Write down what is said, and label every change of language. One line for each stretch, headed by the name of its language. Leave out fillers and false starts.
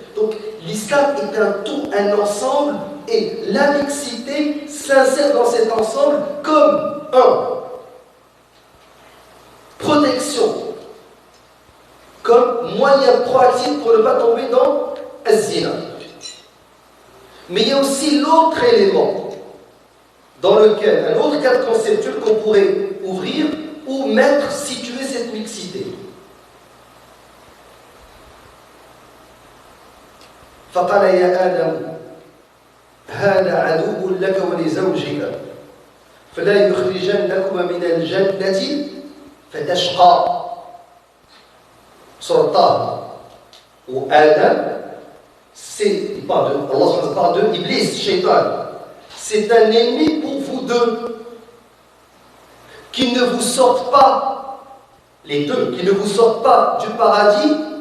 French: Donc l'islam est un tout, un ensemble, et la mixité s'insère dans cet ensemble comme protection, comme moyen proactif pour ne pas tomber dans az-zina. Mais il y a aussi l'autre élément dans lequel, un autre cadre conceptuel qu'on pourrait ouvrir ou mettre, situer cette mixité.
Arabic: فقال يا آدم هذا عدو لك ولزوجك فلا يخرجنكما من الجنة فتشقى.
French: سورة ou Adam, c'est, Allah parle de Iblis, Shaitan. C'est un ennemi pour vous deux. Qui ne vous sortent pas, les deux, qui ne vous sortent pas du paradis.